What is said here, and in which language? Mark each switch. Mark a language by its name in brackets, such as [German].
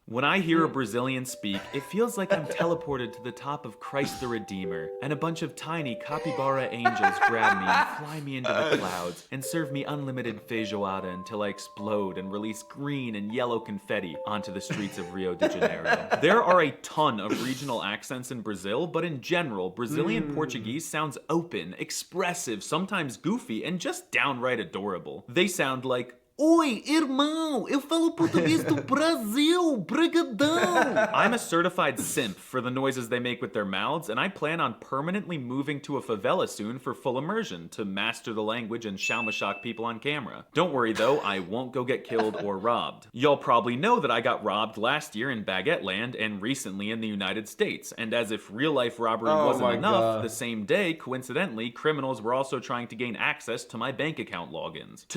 [English] When I hear a Brazilian speak, it feels like I'm teleported to the top of Christ the Redeemer, and a bunch of tiny capybara angels grab me and fly me into the clouds and serve me unlimited feijoada until I explode and release green and yellow confetti onto the streets of Rio de Janeiro. There are a ton of regional accents in Brazil, but in general, Brazilian Portuguese sounds open, expressive, sometimes goofy, and just downright adorable. They sound like [Portuguese] Oi, irmão, eu falo português do Brasil, brigadão! [English] I'm a certified simp for the noises they make with their mouths, and I plan on permanently moving to a favela soon for full immersion to master the language and shock people on camera. Don't worry though, I won't go get killed or robbed. Y'all probably know that I got robbed last year in Baguette Land and recently in the United States, and as if real-life robbery wasn't enough, the same day, coincidentally, criminals were also trying to gain access to my bank account logins.